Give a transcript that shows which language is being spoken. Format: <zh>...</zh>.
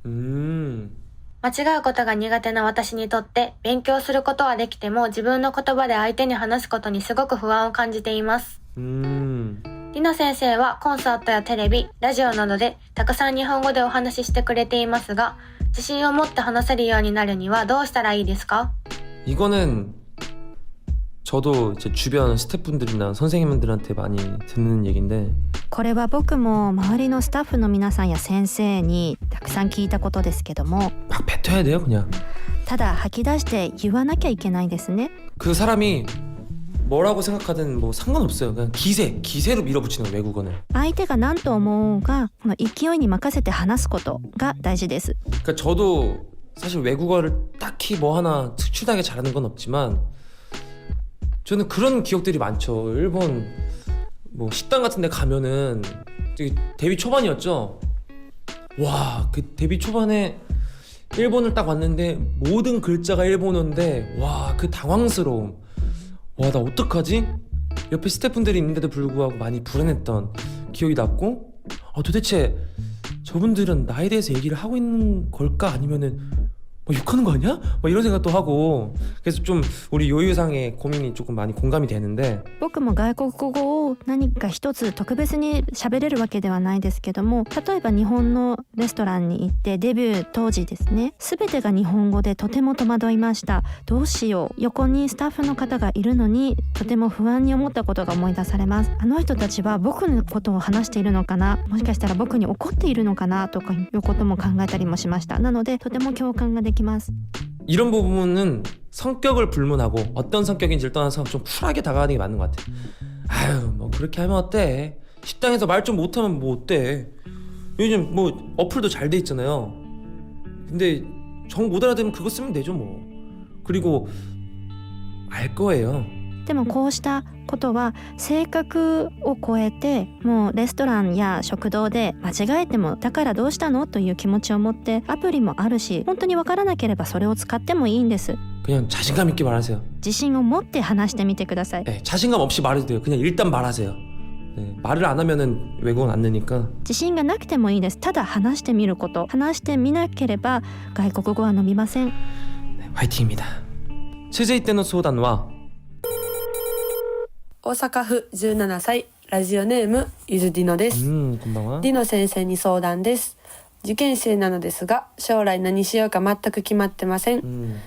<ja>間違うことが苦手な私にとって勉強することはできても自分の言葉で相手に話すことにすごく不安を感じています。ディノ先生はコンサートやテレビ、ラジオなどでたくさん日本語でお話ししてくれていますが自信を持って話せるようになるにはどうしたらいいですか?</ja> <ko>이거는 저도 이제 주변 스태프분들이나 선생님들한테 많이 듣는 얘기인데</ko> <ja>これは僕も周りのスタッフの皆さんや先生にたくさん聞いたことですけども</ja> <ko>막 뱉어야 돼요 그냥.</ko> <ja>ただ吐き出して言わなきゃいけないですね。</ja> <ko>그 사람이 뭐라고 생각하든 뭐 상관없어요. 그냥 기세로 밀어붙이는 거예요, 외국어는.</ko> <ja>相手が何と思うがこの勢いに任せて話すことが大事です。</ja> <ko>그러니까 저도 사실 외국어를 딱히 뭐 하나 특출나게 잘하는 건 없지만 저는 그런 기억들이 많죠. 일본 뭐 식당 같은 데 가면은 데뷔 초반이었죠. 와, 그 데뷔 초반에 일본을 딱 왔는데 모든 글자가 일본어인데 와, 그 당황스러움. 와, 나 어떡하지? 옆에 스태프분들이 있는데도 불구하고 많이 불안했던 기억이 났고 도대체 저분들은 나에 대해서 얘기를 하고 있는 걸까? 아니면은 뭐 욕하는 거 아니야? 뭐 이런 생각도 하고 그래서 좀 우리 요유상의 고민이 조금 많이 공감이 되는데</ko> <ja>僕も外国語を何か一つ特別に喋れるわけではないですけども例えば日本のレストランに行ってデビュー当時ですね全てが日本語でとても戸惑いました。どうしよう横にスタッフの方がいるのにとても不安に思ったことが思い出されます。あの人たちは僕のことを話しているのかなもしかしたら僕に怒っているのかなとかいうことも考えたりもしました。なのでとても共感ができます。</ja> <ko>이런 부분은 성격을 불문하고 어떤 성격인지를 떠나서 좀 쿨하게 다가가는 게 맞는 것 같아요. 아유 뭐 그렇게 하면 어때? 식당에서 말 좀 못하면 뭐 어때? 요즘 뭐 어플도 잘 돼 있잖아요. 근데 정 못 알아들으면 그거 쓰면 되죠 뭐. 그리고 알 거예요.</ko> <ja>でもこうしたことは性格を超えてもうレストランや食堂で間違えてもだからどうしたのという気持ちを持ってアプリもあるし本当に分からなければそれを使ってもいいんです。</ja> <ko>그냥 자신감 있게 말하세요.</ko> <ja>自信を持って話してみてください。</ja> <ko>네, 자신감 없이 말해도 돼요. 그냥 일단 말하세요. 네, 말을 안 하면은 외국어는 안 느니까.</ko> <ja>自信がなくてもいいです。ただ話してみること話してみなければ外国語は伸びません。</ja> <ko>네, 화이팅입니다.</ko> <ja>続いての相談は大阪府17歳ラジオネームゆずディノです。ディノ先生に相談です。受験生なのですが将来何しようか全く決まってません。</ja>